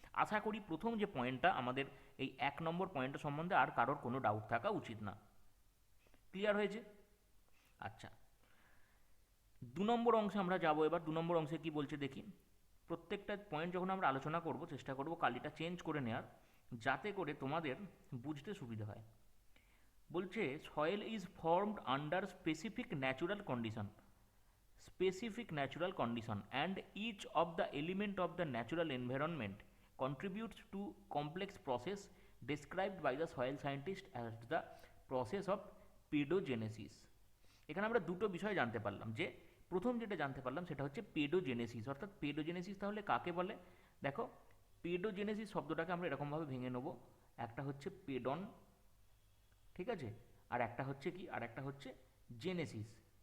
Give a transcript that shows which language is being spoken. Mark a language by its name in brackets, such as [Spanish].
[Bangla] আশা করি প্রথম যে পয়েন্টটা, আমাদের এই 1 নম্বর পয়েন্টটা সম্বন্ধে আর কারোর কোনো ডাউট থাকা উচিত না। ক্লিয়ার হয়েছে? আচ্ছা, 2 নম্বর অংশে আমরা যাব। এবার 2 নম্বর অংশে কি বলছে দেখি। প্রত্যেকটা পয়েন্ট যখন আমরা আলোচনা করব, চেষ্টা করব কালিটা চেঞ্জ করে নেওয়ার, যাতে করে তোমাদের বুঝতে সুবিধা হয়। [English] বলছে soil is formed under specific natural condition, specific natural condition, and each of the element of the natural environment contributes to complex process described by the soil scientist as the process of pedogenesis। [Bangla] এখানে আমরা দুটো বিষয় জানতে পারলাম। যে প্রথম যেটা জানতে পারলাম সেটা হচ্ছে পেডোজেনেসিস, অর্থাৎ পেডোজেনেসিস তাহলে কাকে বলে? দেখো, পেডোজেনেসিস শব্দটাকে আমরা এরকমভাবে ভেঙে নেব, একটা হচ্ছে পেডন, ঠিক আছে, আর একটা হচ্ছে কি, আর একটা হচ্ছে জেনেসিস।